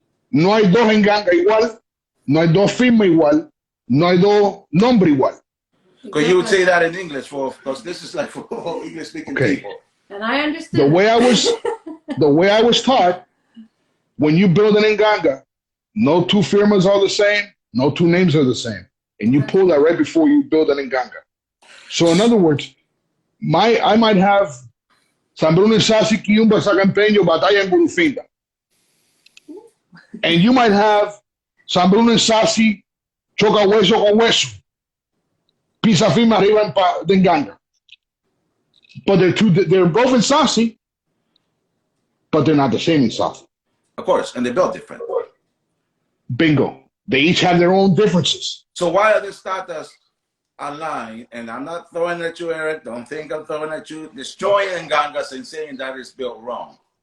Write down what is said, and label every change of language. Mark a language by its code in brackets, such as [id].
[es] No hay dos Nganga igual, no hay dos firmas igual, no hay dos nombres igual. [en] Because you would say that in English because this is like for English speaking people. And I understand. The way I was taught, when you build an Nganga, no two firmas are the same, no two names are the same. And you pull that right before you build an Nganga. So in other words, I might have San Bruno Sasi Kiyumba Sagampeño Batalla en Gulufinda. And you might have San Bruno Sasi Choca Hueso con Hueso. [es] Pisa firma arriba de Nganga. [en] But they're both in Sasi, but they're not the same in Sasi. Of course, and they're built different. Bingo. They each have their own differences. So why are these tatas online? And I'm not throwing at you, Eric. Don't think I'm throwing at you. Destroying Ngangas and saying that it's built wrong.